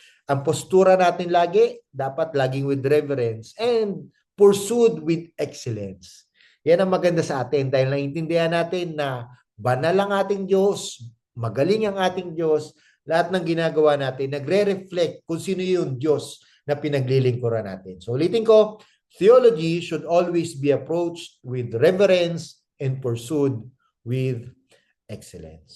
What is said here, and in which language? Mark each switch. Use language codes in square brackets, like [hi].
[tl] Ang postura natin lagi, dapat laging [en] with reverence and pursued with excellence. [tl] Yan ang maganda sa atin dahil naiintindihan natin na banal ang ating Diyos, magaling ang ating Diyos, lahat ng ginagawa natin, nagre-reflect kung sino yung Diyos na pinaglilingkuran natin. So ulitin ko, [en] theology should always be approached with reverence and pursued with excellence.